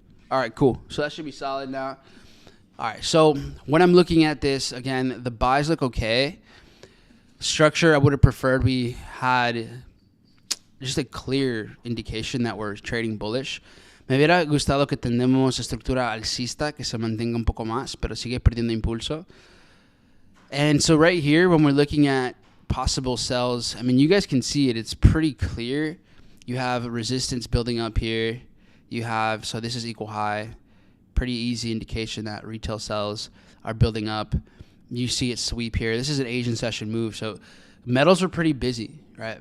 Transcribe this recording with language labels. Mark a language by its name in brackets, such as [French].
[English] All right, cool. So that should be solid now. All right, so when I'm looking at this, again, the buys look okay. Structure, I would have preferred we had just a clear indication that we're trading bullish. [Spanish] Me hubiera gustado que tengamos estructura alcista, que se mantenga un poco más, pero sigue perdiendo impulso. [English] And so right here, when we're looking at possible sells, I mean, you guys can see it. It's pretty clear. You have resistance building up here. So this is equal high. Pretty easy indication that retail sells are building up. You see it sweep here. This is an Asian session move. So metals were pretty busy, right?